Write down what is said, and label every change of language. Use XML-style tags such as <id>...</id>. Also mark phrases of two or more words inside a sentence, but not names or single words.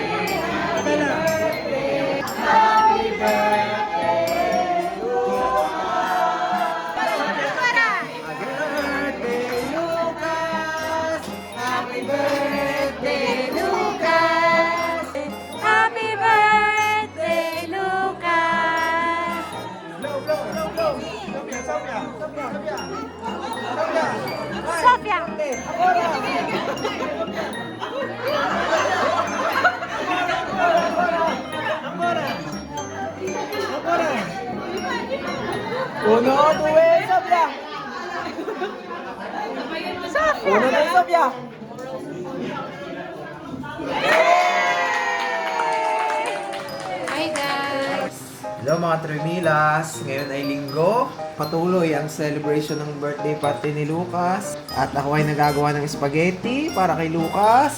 <en>Happy birthday. Happy birthday, Lucas. Happy birthday, Lucas. Happy birthday, Lucas! Blow. Sofia!</en> <it>Uno, due, Sofia. Uno, due, Sofia.</it> <en>Hi guys!</en> <tl>Hello mga Trimilas, ngayon ay linggo. Patuloy ang celebration ng</tl> <en>birthday party</en> <tl>ni Lucas. At ako ay nagagawa ng spaghetti para kay Lucas.</tl>